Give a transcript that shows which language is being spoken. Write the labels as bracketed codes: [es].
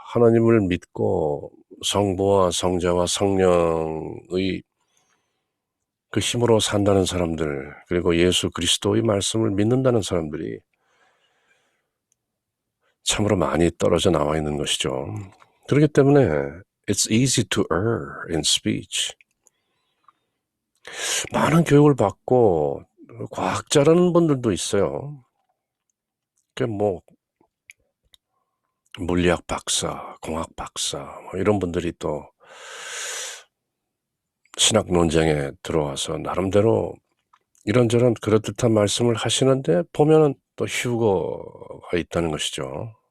[ko] 하나님을 믿고 성부와 성자와 성령의 그 힘으로 산다는 사람들, 그리고 예수 그리스도의 말씀을 믿는다는 사람들이 참으로 많이 떨어져 나와 있는 것이죠. 그렇기 때문에 [en] it's easy to err in speech. [ko] 많은 교육을 받고 과학자라는 분들도 있어요. 물리학 박사, 공학 박사 이런 분들이 또 신학 논쟁에 들어와서 나름대로 이런저런 그럴듯한 말씀을 하시는데 보면은 또 휴거가 있다는 것이죠.